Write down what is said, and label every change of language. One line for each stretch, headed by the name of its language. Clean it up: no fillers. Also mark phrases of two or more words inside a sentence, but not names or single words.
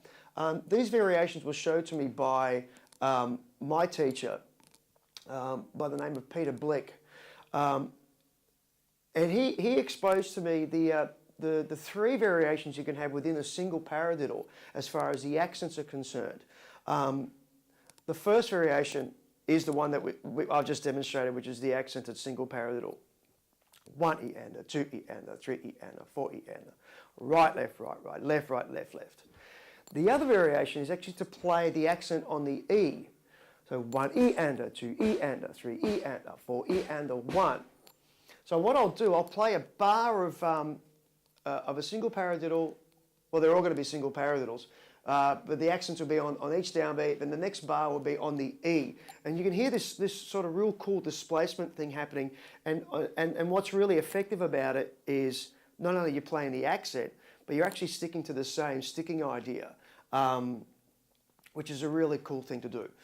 English: These variations were showed to me by my teacher, by the name of Peter Blick, and he exposed to me the three variations you can have within a single paradiddle as far as the accents are concerned. The first variation is the one that I've just demonstrated, which is the accented single paradiddle. 1 E ander, 2 E ander, 3 E ander, 4 E ander, right, left, left, left. The other variation is actually to play the accent on the E. So 1 E ander, 2 E ander, 3 E ander, 4 E ander, 1. So what I'll do, I'll play a bar of a single paradiddle. Well, they're all going to be single paradiddles, but the accents will be on each downbeat, and the next bar will be on the E. And you can hear this sort of real cool displacement thing happening. And what's really effective about it is not only you're playing the accent, but you're actually sticking to the same sticking idea, which is a really cool thing to do.